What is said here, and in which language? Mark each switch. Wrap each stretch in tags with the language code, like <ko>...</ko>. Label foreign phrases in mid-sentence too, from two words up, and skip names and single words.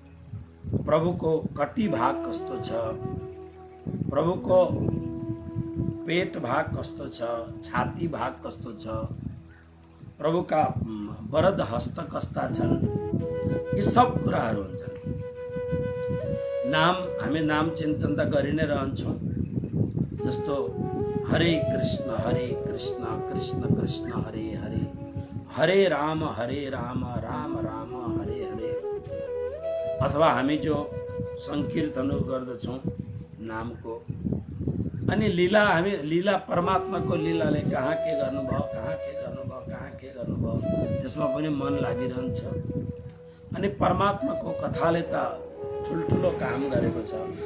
<ne>प्रभुको कटी भाग कस्तो छ, प्रभुको पेट भाग कस्तो छ, छाती भाग कस्तो छ, प्रभुका वरद हस्त कस्ता छन्, यी सब कुराहरू हुन्छन्। हामी नाम चिन्तन त गरि नै रहन्छौँ। जस्तो हरे कृष्ण कृष्ण कृष्ण हरे हरे, हरे राम राम राम हरे हरे। अथवा हामी जो संकीर्तन गर्दछौँ नामको, अनि हामी लीला परमात्माको लीलाले कहाँ के गर्नुभयो, त्यसमा पनि मन लागिरहन्छ। अनि परमात्माको कथाले त ठुल्ठुलो काम गरेको छ।</ne>